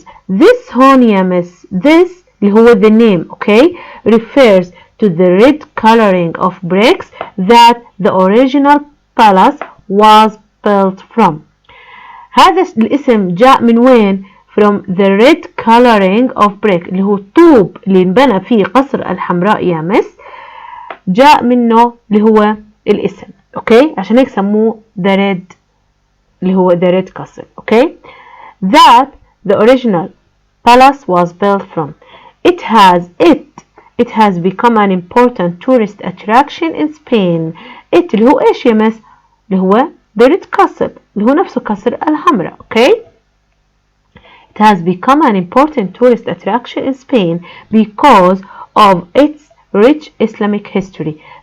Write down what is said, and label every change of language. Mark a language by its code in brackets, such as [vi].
[en] This [ar] هون يا مس، [en] this اللي هو the name, okay? refers to the red coloring of bricks that the original palace was built from. [ar] هذا الاسم جاء من وين؟ [en] from the red coloring of brick، [ar] اللي هو الطوب اللي انبنى فيه قصر الحمراء يا مس، جاء منه اللي هو الاسم، اوكي؟ عشان هيك سموه the red، اللي هو the red castle، اوكي؟ [en] that the original palace was built from. It has become an important tourist attraction in Spain. [ar] اللي هو ايش يا مس؟ اللي هو the red castle، اللي هو نفسه قصر الحمراء، اوكي؟ [en] It has become an important tourist attraction in Spain because of its rich Islamic history.